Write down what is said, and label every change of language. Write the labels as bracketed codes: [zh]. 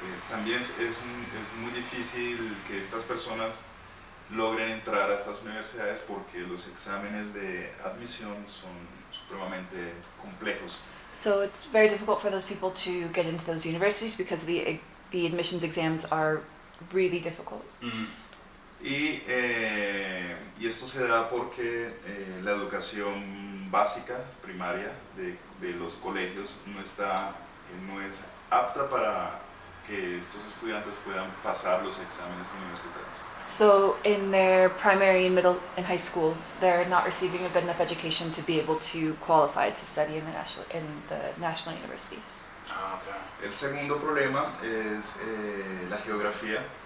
[es] también es muy difícil que estas personas logren entrar a estas universidades porque los exámenes de admisión son supremamente complejos. [en] so it's very difficult for those people to get into those universities because the admissions exams are really difficult. [es] Y esto se da porque la educación básica, primaria, de los colegios no es apta para que estos estudiantes puedan pasar los exámenes universitarios. [en] So in their primary, middle, and high schools, they're not receiving a good enough education to be able to qualify to study in the national universities. Okay. [es] El segundo problema es la geografía.